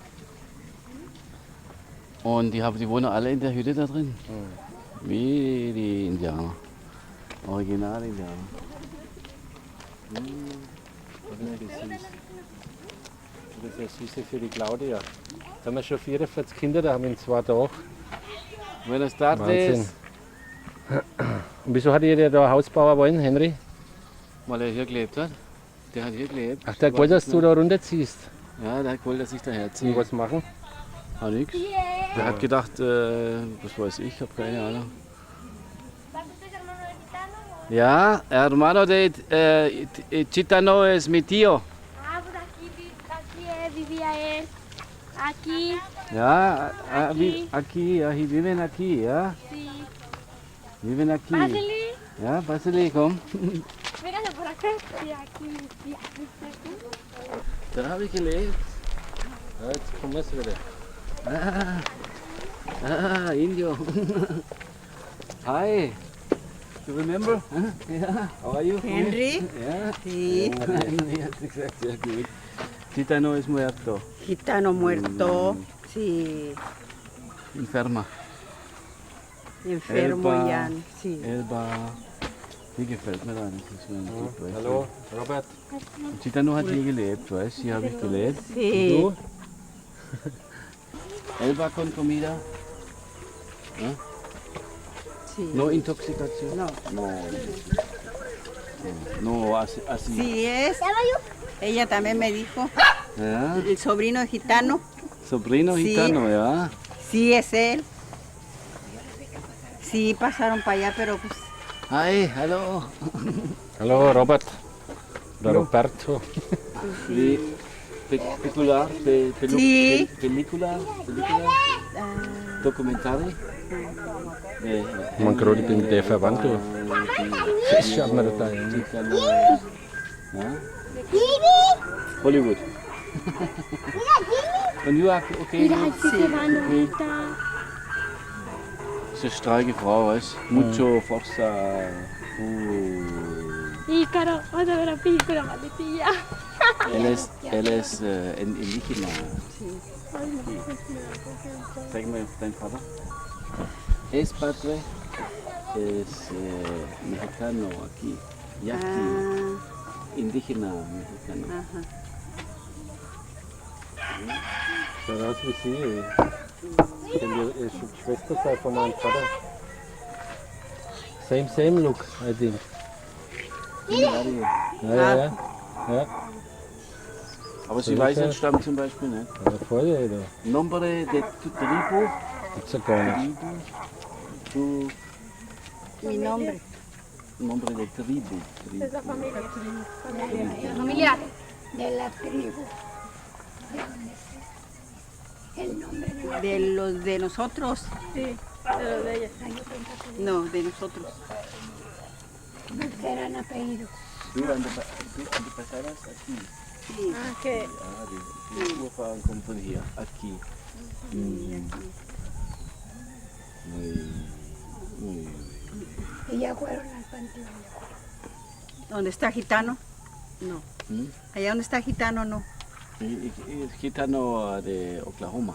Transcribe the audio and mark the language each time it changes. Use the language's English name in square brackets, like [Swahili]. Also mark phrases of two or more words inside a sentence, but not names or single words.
[German] Und die wohnen alle in der Hütte da drin. Wie die Indianer. Original-Indianer. Das ist süß. Das ist ja süße für die Claudia. Da haben wir schon 44 Kinder, da haben wir in 2 Tagen. [Spanish] Buenas tardes. [German] Wahnsinn. Und wieso hat ihr da Hausbauer wollen, Henry? Weil er hier gelebt hat. Der hat hier gelebt. Ach, der hat gewollt, dass du da runterziehst. Ja, der hat gewollt, dass ich da herziehe. Und was machen? Hat nix. Der hat gedacht, was weiß ich, hab keine Ahnung. Ja, [Spanish] hermano de Chitano es mi tío. Ah, pues aquí vivía él. Aquí, Ja, Aquí. aquí, viven aquí, ja? sí. Viven aquí. Pásale, [German] Ja, Basili, komm. [Spanish] véngase por acá. Sí, aquí. [German] Da habe ich gelebt. Ja, jetzt kommen wir wieder. [Spanish] Indio. Hi. [English] You remember? Yeah. How are you? Henry? Yeah. [Spanish] Sí. [German] Henry hat gesagt, sehr gut. [Spanish] Gitano es muerto. Gitano muerto. Sí. Enferma. Enfermo Elba. ya. Sí. Elba. [German] Die gefällt mir da nicht. Das ist ein Typ, weißt du. Hallo, Robert. Gitano hat hier gelebt, weißt du? Hier habe ich gelebt. [Spanish] Sí. [German] Und du? [Spanish] Elba con comida. ¿Eh? Sí. No intoxicación. No. No, así. Sí es. Ella también me dijo. ¿Ya? El sobrino de gitano. Sobrino Sí. gitano, ¿ya? Sí es él. Sí pasaron para allá, pero pues. [English] Hi, [German] hallo. Hallo, Robert. Oder Roberto. Wie, [Spanish] Película, Sí. película, Dokumentari. [German] Man gerade ich bin der Verwandte. Das schaut man da hin. Ja? Hollywood. Und du auch, okay? [Spanish] Mira, aquí se van Okay. ahorita. [German] Das ist eine starke Frau, weißt du? [Spanish] Mucho forza. Ícaro, vamos a ver la película, maletilla. Él es indígena. [German] Zeig mal dein Vater. [Spanish] Es padre, es mexicano aquí. Yaqui. Indígena mexicano. Ajá. [German] Schaut aus wie sie. Könnte die Schwester sein von meinem Vater. [English] Same look, I think. [German] Ja. Aber sie weiß ihren Stamm zum Beispiel nicht. Ja, voll, Alter. [Spanish] Nombre de tu tribu. [German] Gibt's ja gar nicht. [Spanish] Tu Mi nombre. nombre de tribu. Es la familia. Familia. De la tribu. El nombre de De los de nosotros. Sí, pero de ella. No, de nosotros. no eran apellidos. Du antepasadas aquí. Sí. Ah, que [German] Die Urfahren kommen von hier. [Spanish] Aquí. Y ya fueron al panteón. ¿Dónde está gitano? No. Allá donde está gitano, no. Gitano de Oklahoma.